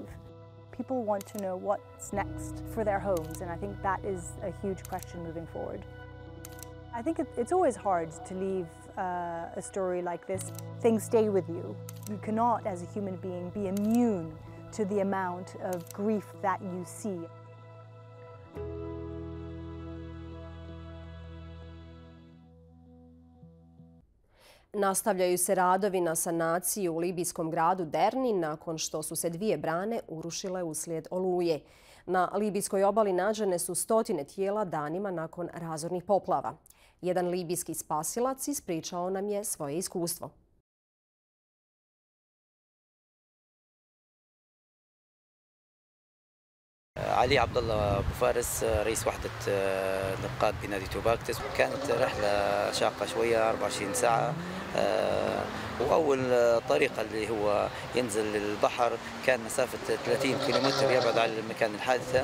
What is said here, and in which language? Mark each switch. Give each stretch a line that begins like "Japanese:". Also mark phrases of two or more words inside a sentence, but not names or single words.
English: People want to know what's next for their homes, and I think that is a huge question moving forward. I think it's always hard to leave a story like this. Things stay with you. You cannot, as a human being, be immune to the amount of grief that you see.
Bosnian: Nastavljaju se radovi na sanaciji u libijskom gradu Derni nakon što su se 2 brane urušile uslijed oluje. Na libijskoj obali nađene su stotine tijela danima nakon razornih poplava. Jedan libijski spasilac ispričao nam je svoje iskustvo.
Arabic: علي عبد الله أبو فارس رئيس وحدة نقاد بنادي توباكتس. كانت رحلة شاقة شوية 24 ساعة. وأول طريقة اللي هو ينزل للبحر كان مسافة 30 كيلومتر يبعد عن مكان الحادثة.